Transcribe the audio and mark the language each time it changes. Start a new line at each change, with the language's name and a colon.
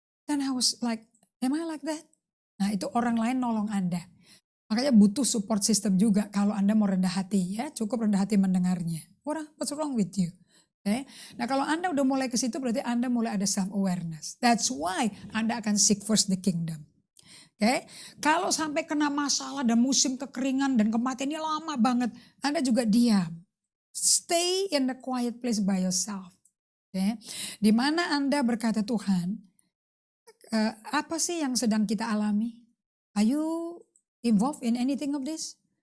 English: Then I was like, am I like that?
Indonesian: Nah itu orang lain nolong Anda. Makanya butuh support system juga kalau Anda mau rendah hati ya. Cukup rendah hati mendengarnya.
English: What's wrong with you?
Indonesian: Okay. Nah kalau Anda udah mulai ke situ berarti Anda mulai ada self awareness.
English: That's why
Indonesian: Anda akan
English: seek first the kingdom. Okay.
Indonesian: Kalau sampai kena masalah dan musim kekeringan dan kematiannya lama banget, Anda juga diam.
English: Stay in the quiet place by yourself. Okay.
Indonesian: Di mana Anda berkata, Tuhan, apa sih yang sedang kita alami?
English: Are you involved in anything of this?